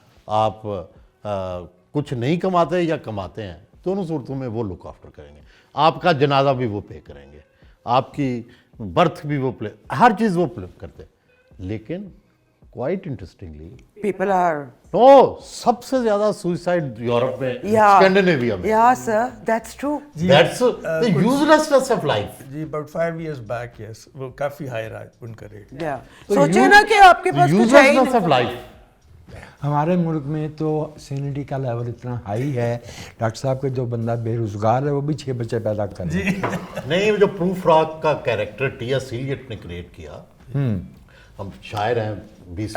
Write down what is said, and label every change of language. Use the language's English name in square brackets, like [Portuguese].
[Urdu] آپ کچھ نہیں کماتے یا کماتے ہیں, دونوں صورتوں میں وہ لک آفٹر کریں گے. آپ کا جنازہ بھی وہ پے کریں گے, آپ کی برتھ بھی وہ ہر چیز وہ کرتے. لیکن [English] quite interestingly people are [Urdu] سب سے زیادہ سوئسائڈ یورپ میں, [English] Yeah. [Urdu] اسکینڈینیویا میں. [English] Yeah, sir, that's true. That's the uselessness of life. [Urdu] جی [English] about 5 years back, yes, [Urdu] وہ کافی ہائی رہا ان کا ریٹ. [English] Yeah. [Urdu] سوچے نا کہ آپ کے پاس کچھ ہے ہی [English] Uselessness of [Urdu] نہیں. [English] life. [Urdu] ہمارے ملک میں تو سینٹی کا لیول اتنا ہائی ہے ڈاکٹر صاحب کہ جو بندہ بے روزگار ہے وہ بھی 6 بچے پیدا کر رہے ہیں. نہیں, جو پروف راک کا کیریکٹر ٹی ایس ایلیٹ نے کریٹ کیا, ہم شاعر ہیں 20